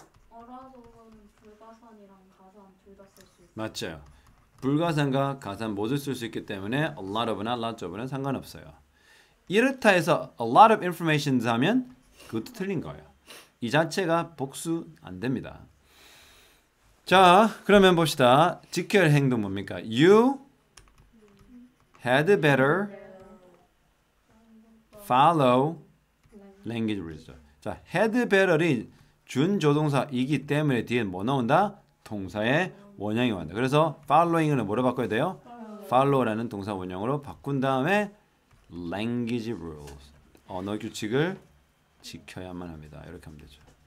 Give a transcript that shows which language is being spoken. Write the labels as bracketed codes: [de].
[ko] 어라도는 불가산이랑 가산 둘 다 쓸 수 있어요. 맞죠. 불가산과 가산 모두 쓸 수 있기 때문에 [en] a lot of [ko] 나 [en] lots of [ko] 는 상관없어요. 이렇다 해서 [en] a lot of information [ko] 하면 그것도 틀린 거예요. 이 자체가 복수 안 됩니다. 자, 그러면 봅시다. 지켜야 할 행동 뭡니까? [en] You had better follow language rules. [ko] 자, had better이 준조동사이기 때문에 뒤에 뭐 나온다? 동사의 원형이 온다. 그래서 following은 뭐로 바꿔야 돼요? follow라는 동사 원형으로 바꾼 다음에 language rules. 언어 규칙을 지켜야만 합니다. 이렇게 하면 되죠.